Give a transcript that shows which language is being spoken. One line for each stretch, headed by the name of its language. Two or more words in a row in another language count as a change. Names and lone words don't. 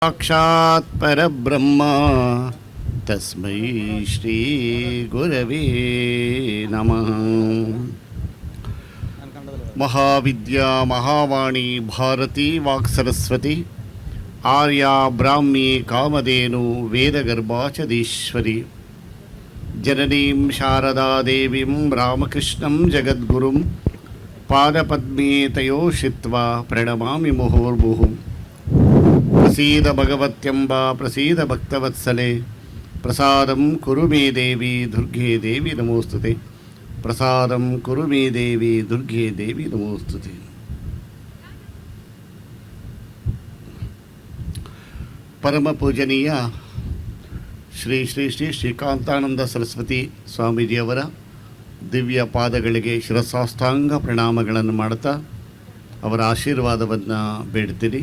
Sanskrit: ಸಾಕ್ಷಾತ್ ಪರಬ್ರಹ್ಮ ತಸ್ಮೈ ಶ್ರೀ ಗುರವೇ ನಮಃ. ಮಹಾವಿದ್ಯಾ ಮಹಾವಾಣಿ ಭಾರತೀ ವಾಕ್ಸರಸ್ವತಿ ಆರ್ಯ ಬ್ರಾಹ್ಮಿ ಕಾಮಧೇನು ವೇದಗರ್ಭಾಚದೀಶ್ವರಿ ಜನನೀಂ ಶಾರದಾ ದೇವೀಂ ರಾಮಕೃಷ್ಣಂ ಜಗದ್ಗುರುಂ ಪಾದಪದ್ಮೇ ತಯೋಷಿತ್ವಾ ಪ್ರಣಮಾಮಿ ಮುಹುರ್ಮುಹುಃ. ಪ್ರಸೀದ ಭಗವತ್ಯಂಬ ಪ್ರಸೀದ ಭಕ್ತವತ್ಸಲೆ ಪ್ರಸಾದಂ ಕುರು ಮೇ ದೇವಿ ದುರ್ಗೆ ದೇವಿ ನಮೋಸ್ತುತೆ. ಪ್ರಸಾದಂ ಕುರು ಮೇ ದೇವಿ ದುರ್ಗೆ ದೇವಿ ನಮೋಸ್ತುತೆ.
Kannada: ಪರಮ ಪೂಜನೀಯ ಶ್ರೀ ಶ್ರೀ ಶ್ರೀ ಶ್ರೀಕಾಂತಾನಂದ ಸರಸ್ವತಿ ಸ್ವಾಮೀಜಿಯವರ ದಿವ್ಯ ಪಾದಗಳಿಗೆ ಶಿರಸಾಷ್ಟಾಂಗ ಪ್ರಣಾಮಗಳನ್ನು ಮಾಡುತ್ತಾ ಅವರ ಆಶೀರ್ವಾದವನ್ನು ಬೇಡ್ತೀನಿ.